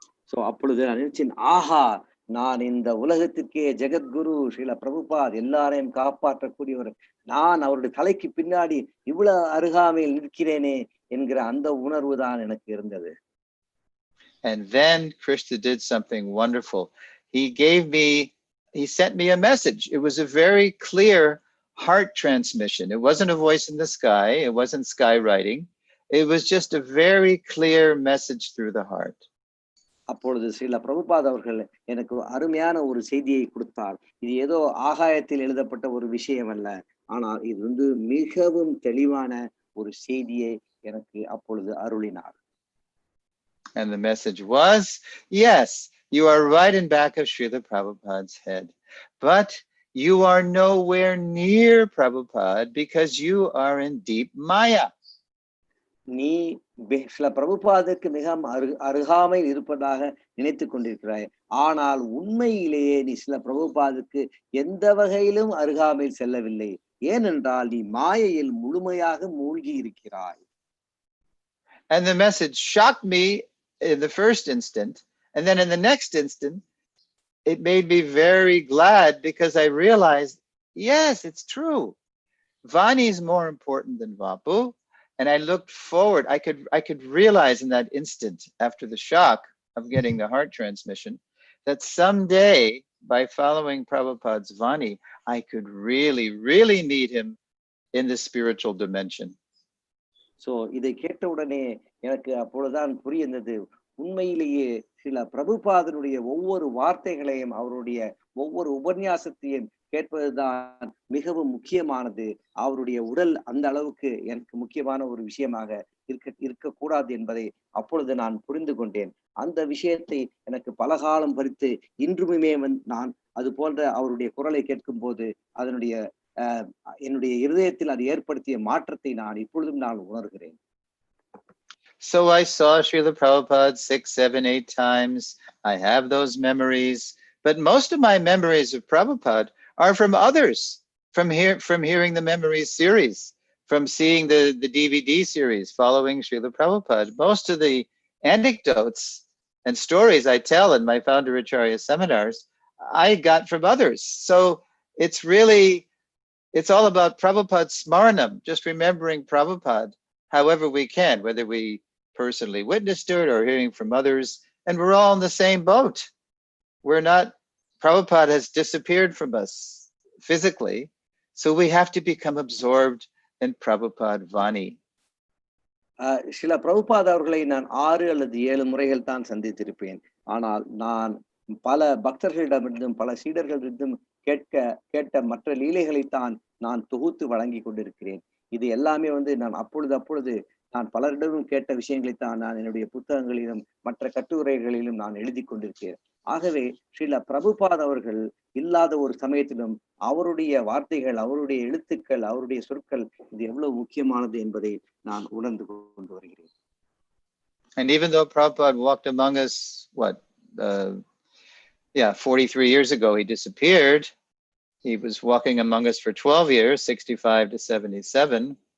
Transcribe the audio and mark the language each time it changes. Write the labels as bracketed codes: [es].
[ta] So அப்பொழுது நான் நினைச்சேன், ஆஹா, நான் இந்த உலகத்திற்கே ஜெகத்குரு ஸ்ரீல பிரபுபாத் எல்லாரையும் காப்பாற்றக்கூடியவர், நான் அவருடைய தலைக்கு பின்னாடி இவ்வளவு அருகாமையில் நிற்கிறேனே என்கிற அந்த உணர்வு தான் எனக்கு இருந்தது. [en] And then Krishna did something wonderful. He sent me a message. It was a very clear heart transmission. It wasn't a voice in the sky. It wasn't skywriting. It was just a very clear message through the heart. [ta] அப்பொழுது ஸ்ரீல பிரபுபாத் அவர்கள் எனக்கு அருமையான ஒரு செய்தியை கொடுத்தார். இது ஏதோ ஆகாயத்தில் எழுதப்பட்ட ஒரு விஷயம் அல்ல, ஆனால் இது மிகவும் தெளிவான ஒரு செய்தியை எனக்கு அப்பொழுது அருளினார். [en] And the message was, yes, you are right in back of Srila Prabhupada's head, but you are nowhere near Prabhupada because you are in deep Maya. [ta] நீ சில பிரபுபாதற்கு மிக அருகாமையில் இருப்பதாக நினைத்து கொண்டிருக்கிறாய், ஆனால் உண்மையிலேயே நீ சில பிரபுபாதுக்கு எந்த வகையிலும் அருகாமையில் செல்லவில்லை. ஏனென்றால் நீ மாயையில் முழுமையாக மூழ்கி இருக்கிறாய். [en] And the message shocked me in the first instant, and then in the next instant it made me very glad because I realized, yes, it's true. Vani is more important than Vapu. And I looked forward. I could realize in that instant, after the shock of getting the heart transmission, that someday, by following Prabhupada's Vani, I could really, really meet him in the spiritual dimension. [ta] So இதை கேட்ட உடனே எனக்கு அப்பொழுதுதான் புரிந்தது, உண்மையிலேயே சில பிரபுபாதனுடைய ஒவ்வொரு வார்த்தைகளையும் அவருடைய ஒவ்வொரு உபன்யாசத்தையும் கேட்பதுதான் மிகவும் முக்கியமானது. அவருடைய உடல் அந்த அளவுக்கு எனக்கு முக்கியமான ஒரு விஷயமாக இருக்கக்கூடாது என்பதை அப்பொழுது நான் புரிந்து கொண்டேன். அந்த விஷயத்தை எனக்கு பல காலம் பறித்து இன்றுமே நான் அது போன்ற அவருடைய குரலை கேட்கும் போது அதனுடைய என்னுடைய இருதயத்தில் அது ஏற்படுத்திய மாற்றத்தை நான் இப்பொழுதும் நான் உணர்கிறேன். [en] So I saw Srila Prabhupada 6, 7, 8 times. I have those memories, but most of my memories of Prabhupada are from others, from hearing the memories series, from seeing the DVD series following Srila Prabhupada. Most of the anecdotes and stories I tell in my Founder Acharya seminars, I got from others. So it's all about Prabhupada Smaranam, just remembering Prabhupada however we can, whether we personally witnessed it or hearing from others, and we're all in the same boat. We're not, Prabhupada has disappeared from us physically, so we have to become absorbed in Prabhupada Vani. [ta] சில பிரபுபாத் அவர்களை நான் 6 அல்லது 7 முறைகள் தான் சந்தித்திருப்பேன். ஆனால் நான் பல பக்தர்களிடமிருந்தும் பல சீடர்களிடமிருந்தும் கேட்ட மற்ற லீலைகளைத்தான் நான் தொகுத்து வழங்கி கொண்டிருக்கிறேன். இது எல்லாமே நான் அப்பொழுது நான் பலரிடமும் கேட்ட விஷயங்களைத்தான் நான் என்னுடைய புத்தகங்களிலும் மற்ற கட்டுரைகளிலும் நான் எழுதி கொண்டிருக்கிறேன். ஆகவே ஸ்ரீல பிரபுபாத் அவர்கள் இல்லாத ஒரு சமயத்திலும் அவருடைய வார்த்தைகள், அவருடைய எழுத்துக்கள், அவருடைய சொற்கள் இது எவ்வளவு முக்கியமானது என்பதை நான் உணர்ந்து கொண்டு வருகிறேன். [en] And even though Prabhupada walked among us, 43 years ago, he disappeared. He was walking among us for 12 years, 65 to 77.